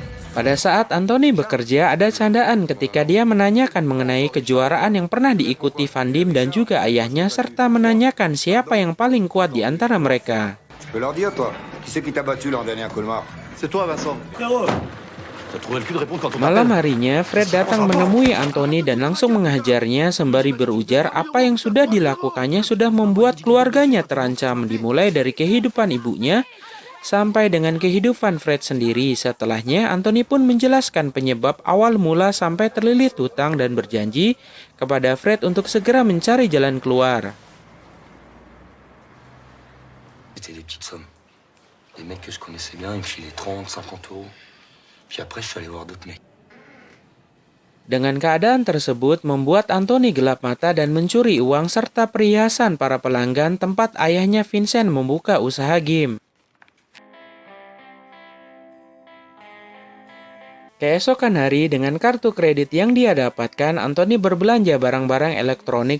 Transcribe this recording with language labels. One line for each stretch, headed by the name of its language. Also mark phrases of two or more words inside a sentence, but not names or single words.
Indonesian: Pada saat Anthony bekerja, ada candaan ketika dia menanyakan mengenai kejuaraan yang pernah diikuti Van Diem dan juga ayahnya, serta menanyakan siapa yang paling kuat di antara mereka.
French: Tu peux leur dire, toi, qui c'est qui t'a battu l'an dernier à Colmar? C'est toi, Vincent. T'as trouvé le cul de répondre quand on
Indonesian: Malam
French: t'appelle?
Indonesian: harinya, Fred datang menemui Anthony dan langsung menghajarnya sembari berujar apa yang sudah dilakukannya sudah membuat keluarganya terancam, dimulai dari kehidupan ibunya sampai dengan kehidupan Fred sendiri. Setelahnya, Anthony pun menjelaskan penyebab awal mula sampai terlilit hutang dan berjanji kepada Fred untuk segera mencari jalan keluar.
French: C'était des petites sommes. Des mecs que je connaissais bien, ils me filaient 30, 50 euros. Puis après, je suis allé voir d'autres mecs.
Indonesian: Dengan keadaan tersebut membuat Anthony gelap mata dan mencuri uang serta perhiasan para pelanggan tempat ayahnya Vincent membuka usaha game. Keesokan hari, dengan kartu kredit yang dia dapatkan, Anthony berbelanja barang-barang elektronik.